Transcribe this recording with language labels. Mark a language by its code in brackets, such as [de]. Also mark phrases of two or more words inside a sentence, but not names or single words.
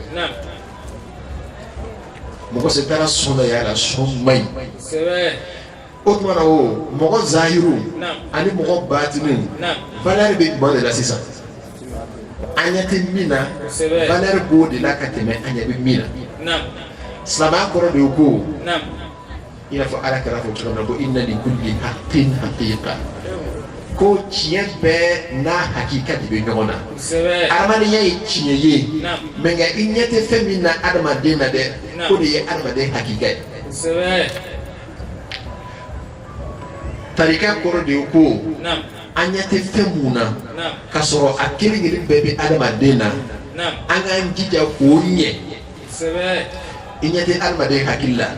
[bm] mɔgɔ sɛ taara sɔn dɔ y'a la sɔn man ɲi o tuma na o mɔgɔ zahiru ani mɔgɔ batinu valeur bɛ jumɛn de la sisan an ɲɛ tɛ min na valeur b'o de la ka tɛmɛ an ɲɛ bɛ min na silamɛya kɔrɔ de ye ko i n'a fɔ ala kɛra fɔ cogo min na ko [ar] إن لكل حق حقيقة [bm] ko tiɲɛ bɛɛ n'a hakika de bɛ ɲɔgɔn na adamadenya ye tiɲɛ ye mɛ nka i ɲɛ tɛ fɛn min na adamaden na dɛ o de ye adamaden hakika ye tarika kɔrɔ de ye ko an ɲɛ tɛ fɛn mun na k'a sɔrɔ a kelen kelen bɛɛ bɛ adamaden na an k'an jija k'o ɲɛ i ɲɛ tɛ adamaden hakili la